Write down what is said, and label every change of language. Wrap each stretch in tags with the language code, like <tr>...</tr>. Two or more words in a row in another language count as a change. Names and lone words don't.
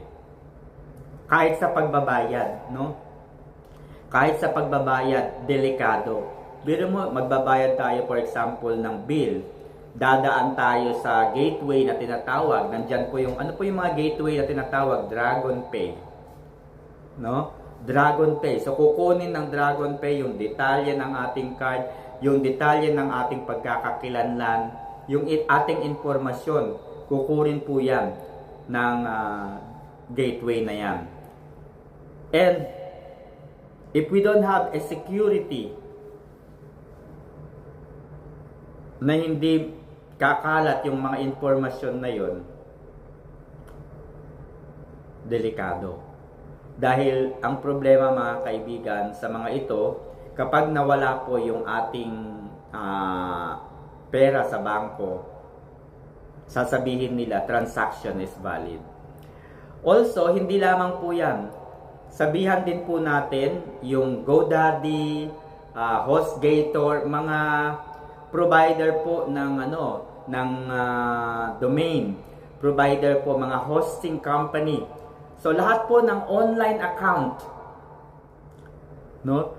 <tl>Kahit sa pagbabayad, no? Kahit sa pagbabayad, delikado. Biro mo, magbabayad tayo</tl> <en>for example</en> <tl>ng bill. Dadaan tayo sa gateway na tinatawag. Nandyan po yung, ano po yung mga gateway na tinatawag? Dragon Pay. No? Dragon Pay. So kukunin ng Dragon Pay yung detalye ng ating card, yung detalye ng ating pagkakakilanlan, yung ating informasyon, kukunin po yan ng gateway na yan.</tl> <en>And if we don't have a security</en> <tl>na hindi kakalat yung mga informasyon na yon, delikado. Dahil ang problema mga kaibigan sa mga ito, kapag nawala po yung ating pera sa bangko, sasabihin nila</tl> <en>transaction is valid.</en> <tl>Also, hindi lamang po yan. Sabihan din po natin yung GoDaddy, HostGator, mga provider po ng domain, provider po, mga</tl> <en>hosting company.</en> <tl>So lahat po ng</tl> <en>online account,</en> <tl>no?</tl>